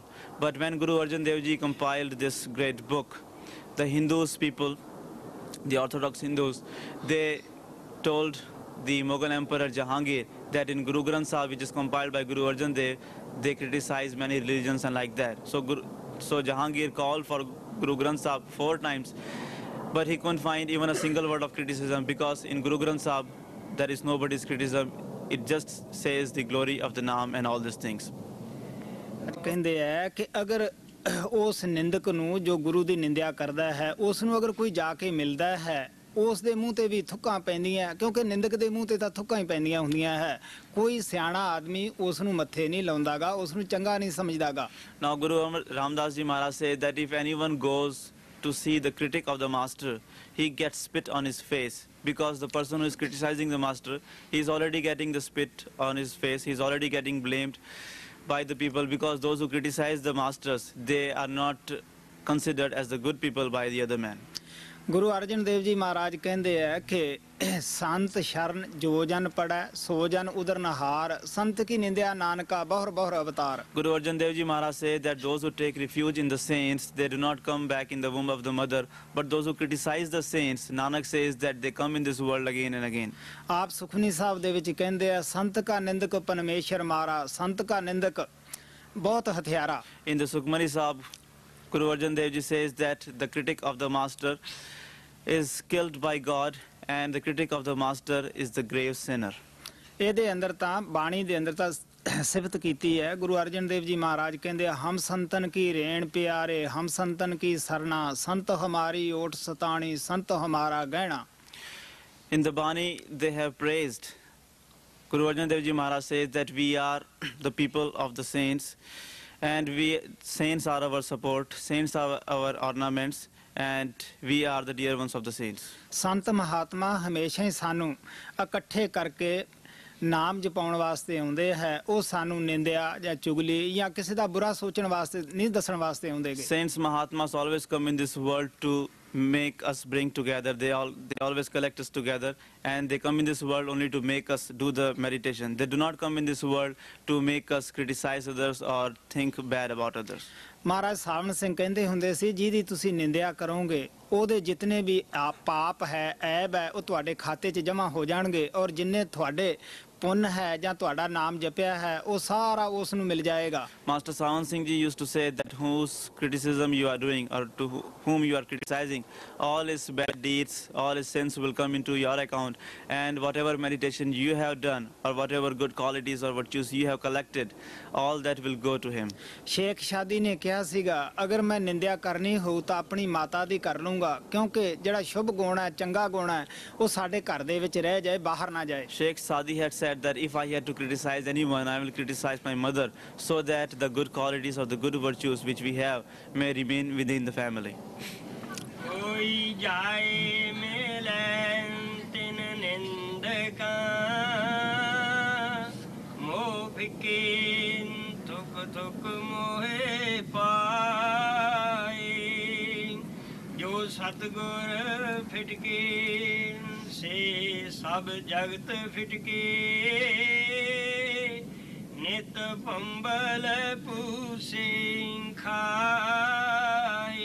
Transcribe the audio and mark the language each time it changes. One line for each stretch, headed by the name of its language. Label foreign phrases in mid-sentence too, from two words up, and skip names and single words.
English: But when Guru Arjan Dev Ji compiled this great book, the Hindus people, the Orthodox Hindus, they told the Mughal Emperor Jahangir that in Guru Granth Sahib, which is compiled by Guru Arjan Dev, they criticize many religions and like that. So Jahangir called for Guru Granth Sahib 4 times, but he couldn't find even a single word of criticism, because in Guru Granth Sahib there is nobody's criticism. It just says the glory of the Naam and all these things.
Punjabi: ਕਹਿੰਦੇ ਹੈ ਕਿ ਅਗਰ ਉਸ ਨਿੰਦਕ ਨੂੰ ਜੋ ਗੁਰੂ ਦੀ ਨਿੰਦਿਆ ਕਰਦਾ ਹੈ ਉਸ ਨੂੰ ਅਗਰ ਕੋਈ ਜਾ ਕੇ ਮਿਲਦਾ ਹੈ ਉਸ ਦੇ ਮੂੰਹ ਤੇ ਵੀ ਥੁੱਕਾਂ ਪੈਂਦੀਆਂ, ਕਿਉਂਕਿ ਨਿੰਦਕ ਦੇ ਮੂੰਹ ਤੇ ਤਾਂ ਥੁੱਕਾਂ ਹੀ ਪੈਂਦੀਆਂ ਹੁੰਦੀਆਂ ਹੈ। ਕੋਈ ਸਿਆਣਾ ਆਦਮੀ ਉਸ ਨੂੰ ਮੱਥੇ ਨਹੀਂ ਲਾਉਂਦਾਗਾ, ਉਸ ਨੂੰ ਚੰਗਾ ਨਹੀਂ ਸਮਝਦਾਗਾ।
English: Now Guru Ramdas Ji Maharaj said that if anyone goes to see the critic of the master, he gets spit on his face, because the person who is criticizing the master, he is already getting the spit on his face, he is already getting blamed by the people, because those who criticize the masters, they are not considered as the good people by the other man.
Punjabi: ਗੁਰੂ ਅਰਜਨ ਦੇਵ ਜੀ ਮਹਾਰਾਜ ਕਹਿੰਦੇ ਹੈ ਕਿ ਸੰਤ ਸ਼ਰਨ ਜੋ ਜਨ ਪੜੈ ਸੋ ਜਨ ਉਦਰ ਨਹਾਰ, ਸੰਤ ਕੀ ਨਿੰਦਿਆ ਨਾਨਕਾ ਬਹੁਰ ਬਹੁਰ ਅਵਤਾਰ।
English: Guru Arjan Dev Ji Maharaj said that those who take refuge in the saints, they do not come back in the womb of the mother, but those who criticize the saints, Nanak says that they come in this world again and again.
Punjabi: ਆਪ ਸੁਖਮਨੀ ਸਾਹਿਬ ਦੇ ਵਿੱਚ ਕਹਿੰਦੇ ਆ ਸੰਤ ਕਾ ਨਿੰਦਕ ਪਰਮੇਸ਼ਰ ਮਾਰਾ, ਸੰਤ ਕਾ ਨਿੰਦਕ ਬਹੁਤ ਹਥਿਆਰਾ।
English: In the Sukhmani Sahib, Guru Arjan Dev Ji says that the critic of the master is killed by God, and the critic of the master is the grave sinner.
Punjabi: ਇਹਦੇ ਅੰਦਰ ਤਾਂ ਬਾਣੀ ਦੇ ਅੰਦਰ ਤਾਂ ਸਿਫਤ ਕੀਤੀ ਹੈ। ਗੁਰੂ ਅਰਜਨ ਦੇਵ ਜੀ ਮਹਾਰਾਜ ਕਹਿੰਦੇ ਹਮ ਸੰਤਨ ਕੀ ਰੇਣ ਪਿਆਰੇ, ਹਮ ਸੰਤਨ ਕੀ ਸਰਨਾ, ਸੰਤ ਹਮਾਰੀ ਓਟ ਸਤਾਣੀ, ਸੰਤ ਹਮਾਰਾ ਗਹਿਣਾ।
English: In the Bani, they have praised. Guru Arjan Dev Ji Maharaj says that we are the people of the saints, and saints are our support, saints are our ornaments, and we are the dear ones of the saints.
Punjabi: ਸੰਤ ਮਹਾਤਮਾ ਹਮੇਸ਼ਾ ਹੀ ਸਾਨੂੰ ਇਕੱਠੇ ਕਰਕੇ ਨਾਮ ਜਪਾਉਣ ਵਾਸਤੇ ਆਉਂਦੇ ਹੈ। ਉਹ ਸਾਨੂੰ ਨਿੰਦਿਆ ਜਾਂ ਚੁਗਲੀ ਜਾਂ ਕਿਸੇ ਦਾ ਬੁਰਾ ਸੋਚਣ ਵਾਸਤੇ ਨਹੀਂ ਦੱਸਣ ਵਾਸਤੇ ਆਉਂਦੇਗੇ।
English: Saints Mahatmas always come in this world to make us bring together. They always collect us together, and they come in this world only to make us do the meditation. They do not come in this world to make us criticize others or think bad about others.
Punjabi: ਮਹਾਰਾਜ ਸਾਵਣ ਸਿੰਘ ਕਹਿੰਦੇ ਹੁੰਦੇ ਸੀ ਜਿਹਦੀ ਤੁਸੀਂ ਨਿੰਦਿਆ ਕਰੋਗੇ ਉਹਦੇ ਜਿਤਨੇ ਵੀ ਪਾਪ ਹੈ ਐਬ ਹੈ ਉਹ ਤੁਹਾਡੇ ਖਾਤੇ 'ਚ ਜਮ੍ਹਾਂ ਹੋ ਜਾਣਗੇ, ਔਰ ਜਿੰਨੇ ਤੁਹਾਡੇ ਪੁੰਨ ਹੈ ਜਾਂ ਤੁਹਾਡਾ ਨਾਮ ਜਪਿਆ ਹੈ ਉਹ ਸਾਰਾ ਉਸ ਨੂੰ ਮਿਲ ਜਾਏਗਾ।
English: Master Sawan Singh Ji used to say that whose criticism you are doing, or to whom you are criticizing, all his bad deeds, all his sins will come into your account, and whatever meditation you have done or whatever good qualities or virtues you have collected, all that will go to him.
Punjabi: ਸ਼ੇਖ ਸ਼ਾਦੀ ਨੇ ਕਿਹਾ ਸੀਗਾ ਅਗਰ ਮੈਂ ਨਿੰਦਿਆ ਕਰਨੀ ਹੋਊ ਤਾਂ ਆਪਣੀ ਮਾਤਾ ਦੀ ਕਰ ਲੂੰਗਾ, ਕਿਉਂਕਿ ਜਿਹੜਾ ਸ਼ੁਭ ਗੁਣ ਹੈ ਚੰਗਾ ਗੁਣ ਹੈ ਉਹ ਸਾਡੇ ਘਰ ਦੇ ਵਿੱਚ ਰਹਿ ਜਾਏ, ਬਾਹਰ ਨਾ ਜਾਏ।
English: Sheikh Sadi had said that if I had to criticize anyone, I will criticize my mother, so that the good qualities or the good virtues which we have may remain within the family.
Punjabi: ਕੋਈ ਜਾਏ ਮਿਲੈ ਤਿਨ ਨਿੰਦਕਾ, ਮੋਹ ਫਿਕੇ ਤੁਕ ਤੁਕ ਮੋਹਿ ਪਾਏ, ਜੋ ਸਤਿਗੁਰ ਫਿਟਕੇ ਸੇ ਸਭ ਜਗਤ ਫਿਟਕੇ, ਨਿਤ ਪੰਬਲ ਪੂਸੇ ਖਾਏ।